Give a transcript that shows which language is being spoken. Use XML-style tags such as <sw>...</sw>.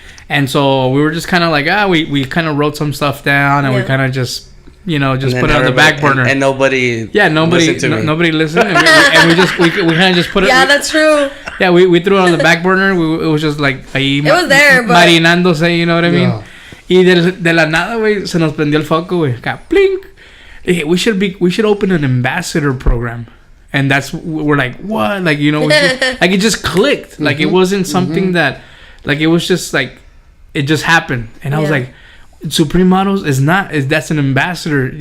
<en>And so we were just kind of like, we kind of wrote some stuff down, and we kind of just, just put it on the back burner. And nobody listened to me. Nobody listened. And we kind of just put it. Yeah, that's true. Yeah, we threw it on the back burner. It was just like</en> <es>ahí.</es> <en>It was there, but</en> <es>marinándose,</es> <en>you know what I mean?</en> <es>Y de la nada, güey, se nos prendió el foco, güey. Acá, plink.</es> <en>Hey, we should open an ambassador program. And we're like, what? Like, we should, like it just clicked. Like it wasn't something that, like it was just like, it just happened. And I was like, Supreme Models that's an ambassador.</en>